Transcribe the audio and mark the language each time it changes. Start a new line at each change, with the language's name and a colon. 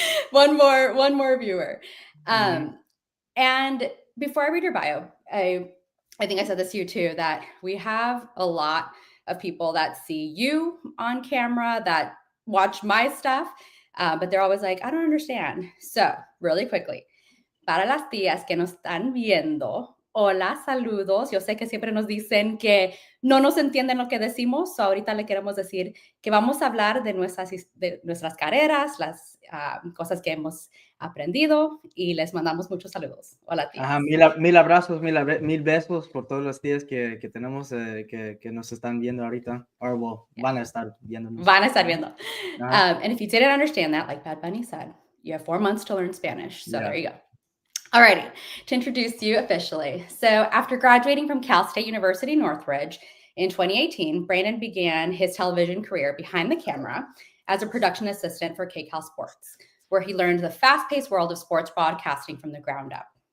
English: One more viewer. Hmm. Um, and before I read your bio, I think I said this to you too, that we have a lot of people that see you on camera, that watch my stuff, but they're always like, I don't understand. So, really quickly,
Spanish: para las tías que nos están viendo, hola, saludos. Yo sé que siempre nos dicen que no nos entienden lo que decimos,
English: so
Spanish: ahorita le queremos decir que vamos a hablar de nuestras carreras, las cosas que hemos aprendido y les mandamos muchos saludos. Hola, Ajá, tías. mil abrazos, mil besos por todos los días que tenemos, que nos están viendo ahorita, o
English: well, Yeah.
Spanish: van a estar viéndonos. Van a estar viendo. Ajá.
English: And if you didn't understand that, like Bad Bunny said, you have 4 months to learn Spanish. So Yeah. there you go. Alrighty, to introduce you officially. So, after graduating from Cal State University Northridge in 2018, Brandon began his television career behind the camera as a production assistant for KCAL Sports, where he learned the fast paced world of sports broadcasting from the ground up.